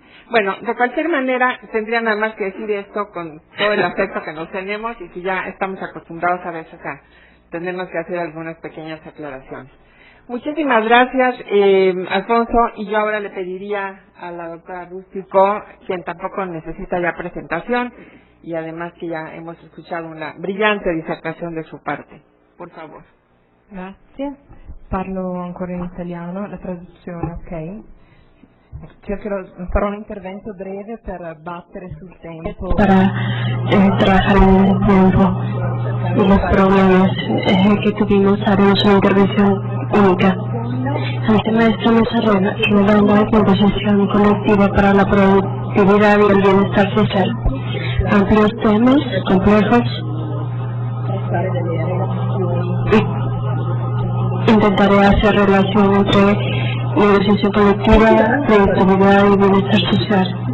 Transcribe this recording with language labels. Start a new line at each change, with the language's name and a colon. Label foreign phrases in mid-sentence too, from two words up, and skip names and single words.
Spanish: Bueno, de cualquier manera, tendría nada más que decir esto con todo el afecto que nos tenemos, y si ya estamos acostumbrados a veces a tenernos que hacer algunas pequeñas aclaraciones. Muchísimas gracias, Alfonso, y yo ahora le pediría a la doctora Rústico, quien tampoco necesita ya presentación, y además que ya hemos escuchado una brillante disertación de su parte. Por favor.
Italian: Grazie. Parlo ancora in italiano, la traduzione, ok? Farò un intervento breve per battere sul tempo.
Spanish: Para trabajar en el tiempo y los problemas que tuvimos, haremos una intervención única. El tema de esta mesa redonda es la negociación colectiva para la productividad y el bienestar social. Amplios temas, complejos. Intentaré hacer relación entre negociación colectiva, productividad y bienestar social.